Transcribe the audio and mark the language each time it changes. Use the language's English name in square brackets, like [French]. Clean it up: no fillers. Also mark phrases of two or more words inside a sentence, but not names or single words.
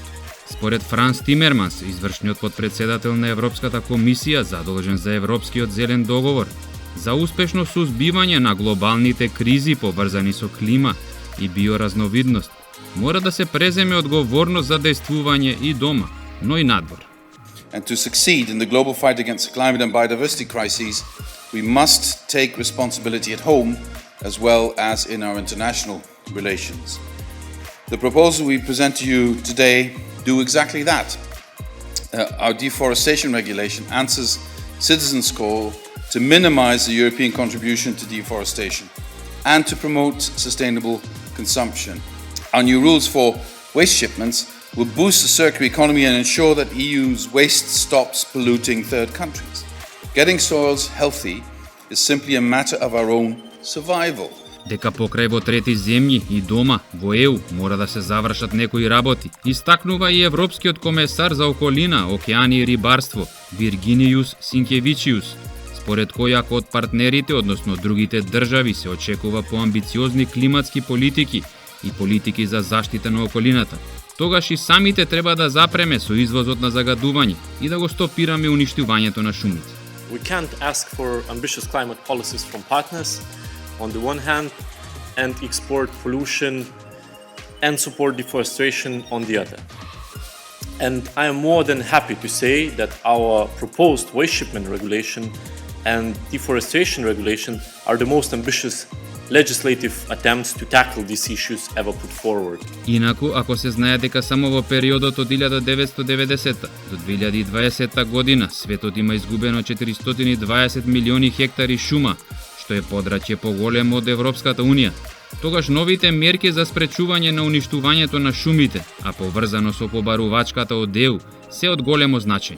[Macedonian] Според Франс Тимерманс, извршниот подпредседател на Европската комисија задолжен за Европскиот зелен договор, за успешно сузбивање на глобалните кризи поврзани со клима и биоразновидност, мора да се преземе одговорност за действување и дома, но и надвор. [English] And to succeed in the global fight against the climate and biodiversity crises, we must take responsibility at home as well as in our international relations. The proposal we present to you today do exactly that. Our deforestation regulation answers citizens' call to minimize the European contribution to deforestation and to promote sustainable consumption. Our new rules for waste shipments will boost the circular economy and ensure that EU's waste stops polluting third countries. Getting soils healthy is simply a matter of our own survival. [Macedonian] Дека покрај во трети земји и дома во ЕУ мора да се завршат некои работи, истакнува и Европскиот комесар за околина, океани и рибарство Виргинијус Синкевичиус, според кој ако од партнерите, односно другите држави, се очекува по амбициозни климатски политики и политики за заштита на околината, тогаш и самите треба да запреме со извозот на загадување и да го стопираме уништувањето на шумите. [English] We can't ask for ambitious climate policies from partners on the one hand and export pollution and support deforestation on the other. And I am more than happy to say that our proposed waste shipment regulation and deforestation regulation are the most ambitious legislative attempts to tackle these issues ever put forward. [Macedonian] Инаку, ако се знае дека само во периодот од 1990 до 2020 година светот има изгубено 420 милиони хектари шума, што е подрачје поголемо од Европската Унија, тогаш новите мерки за спречување на уништувањето на шумите, а поврзано со побарувачката од ЕУ, се од големо значење.